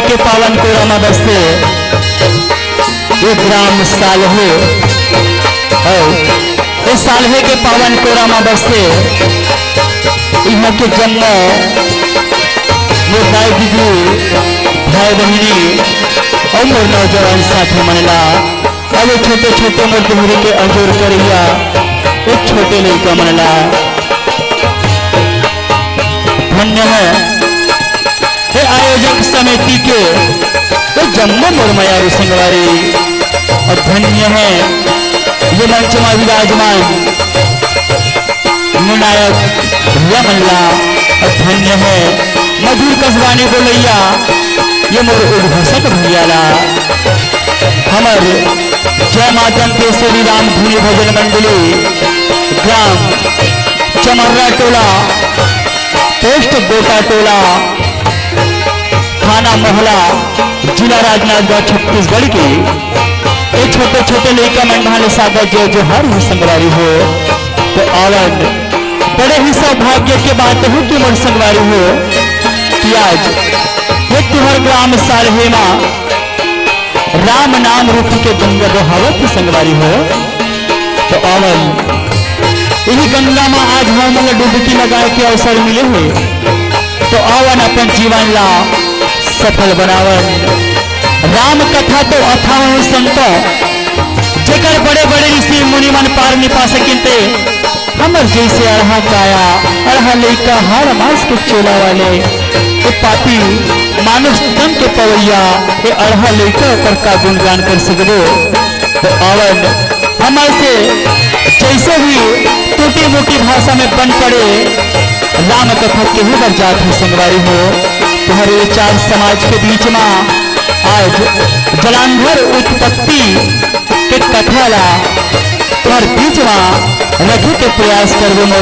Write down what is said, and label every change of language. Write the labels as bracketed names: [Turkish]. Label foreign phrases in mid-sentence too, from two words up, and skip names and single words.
[Chhattisgarhi] के पावन कोरामा बसे, ये ग्राम सालहे और इस सालहे के पावन कोरामा बसे, यहाँ के जन्म मोर दाई दीदी भाई बहनी और मोर नौजवान साथी मनला अब छोटे छोटे मोर दुहरी के अंजोर करिया एक छोटे लड़का मनला धन्य है हे आयोजक समिति के तो जम्मू मोर मयारू संगवारी और धन्य है ये मंच में विराजमान निर्णायक भैया मनला और धन्य है मधुर कसवानी बोलैया ये मोर उद्घोषक भैयाला हमर जय माता श्री राम धुनी भजन मंडली ग्राम चमर्रा टोला पोस्ट गोटा टोला थाना मोहला जिला राजनांदगांव छत्तीसगढ़ की ये छोटे छोटे लड़का मंडा सागर जो हर ही संगवारी हो तो आवन बड़े ही सौभाग्य के बात हो कि मोर संगवारी हो कि आज ये तुहर ग्राम सालहे मां राम नाम रूप के गंगा बहावत संगवारी हो तो आवन यही गंगा में आज हम डुबकी लगाए के अवसर मिले हुए तो आवन अपन जीवन ला सफल बनावन राम कथा तो अथाव संत जेकर बड़े बड़े ऋषि मुनि मन पार नहीं पा सकिनते हमर जैसे अढ़ा काया अढ़ा लैका हर मास के चोला वाले ये पापी मानुष तन के पवैया ये अढ़ा लैका कर का गुणगान कर सकबो तो आवन हमारे से जैसे भी टूटी मोटी भाषा में बन पड़े राम कथा के ही बरजात है संगवारी हो तुम्हारे चार समाज के बीच में आज जलांधर उत्पत्ति के कथा ला तुम्हारे बीच में रखे के प्रयास करबो मोर